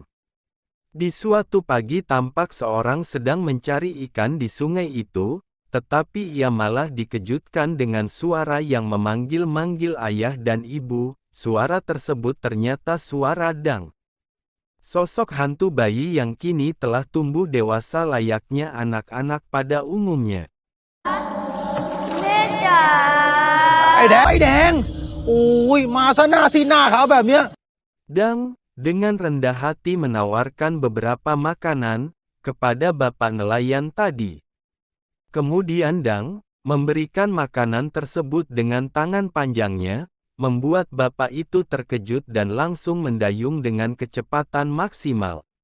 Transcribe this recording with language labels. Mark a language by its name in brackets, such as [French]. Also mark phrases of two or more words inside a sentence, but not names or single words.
[Indonesian] Di suatu pagi tampak seorang sedang mencari ikan di sungai itu, tetapi ia malah dikejutkan dengan suara yang memanggil-manggil ayah dan ibu. Suara tersebut ternyata suara Dang. Sosok hantu bayi yang kini telah tumbuh dewasa layaknya anak-anak pada umumnya. [Thai] ไอ้แดงโอ้ยมาซะหน้าซีหน้าขาวแบบเนี้ย [Indonesian] Dang, dengan rendah hati menawarkan beberapa makanan kepada bapak nelayan tadi. Kemudian Dang memberikan makanan tersebut dengan tangan panjangnya, membuat bapak itu terkejut dan langsung mendayung dengan kecepatan maksimal.